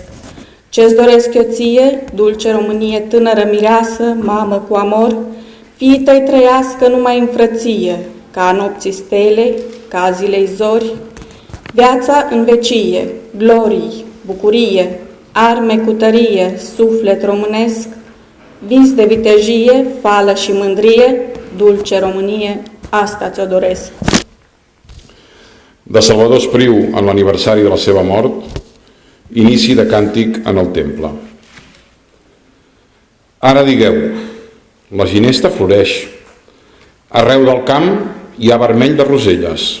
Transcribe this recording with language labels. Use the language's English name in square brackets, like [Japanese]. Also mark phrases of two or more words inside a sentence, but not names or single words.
[Romanian] Ce-ți doresc eu ție, dulce Românie, tânără mireasă, mamă cu amor, fiii tăi trăiască numai în frăție, ca nopții stele, ca zilei zori, viața în vecie, glorii, bucurie, arme cu tărie, suflet românesc, vis de vitejie, fală și mândrie, dulce Românie, asta ți-o doresc. [Catalan] De Salvador Espriu, en l'aniversari de la seva mort, inici de càntic en el temple. Ara digueu, la ginesta floreix, arreu del camp hi ha vermell de roselles.